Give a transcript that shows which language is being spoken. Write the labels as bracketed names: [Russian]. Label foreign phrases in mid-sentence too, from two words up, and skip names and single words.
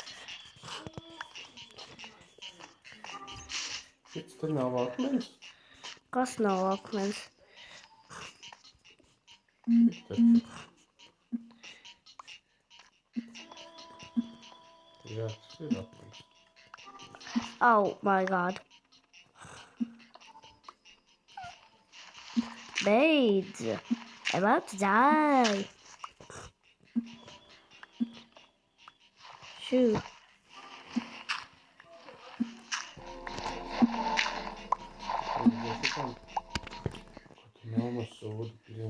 [Latvian] Šits tur nav akmens. Kas nav akmens? Taču. Jā, tas ir akmens. [English] Oh my god. Beidz. I'm about to die. Shoot. [Latvian] Ko tu melno sūdu piln.